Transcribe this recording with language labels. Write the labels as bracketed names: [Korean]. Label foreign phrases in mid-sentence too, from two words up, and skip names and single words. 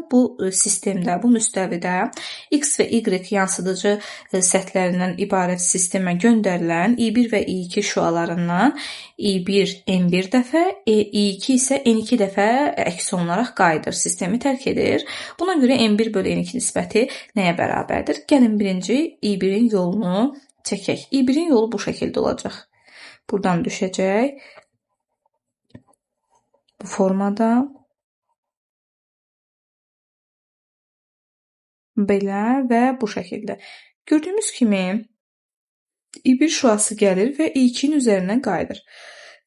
[Azerbaijani] Bu sistemdə, bu müstəvidə X və Y yansıdıcı səthlərindən ibarət sistemə göndərilən I1 və I2 şüalarından I1 N1 dəfə, I2 isə N2 dəfə əks olunaraq qayıdır, sistemi tərk edir. Buna görə N1 bölü N2 nisbəti nəyə bərabərdir? Gəlin birinci I1-in yolunu çəkək. I1-in yolu bu şəkildə olacaq. Buradan düşəcək. Bu formada belə və bu şəkildə. Gördüyümüz kimi I1 şüası gəlir və I2-nin üzərindən qayıdır.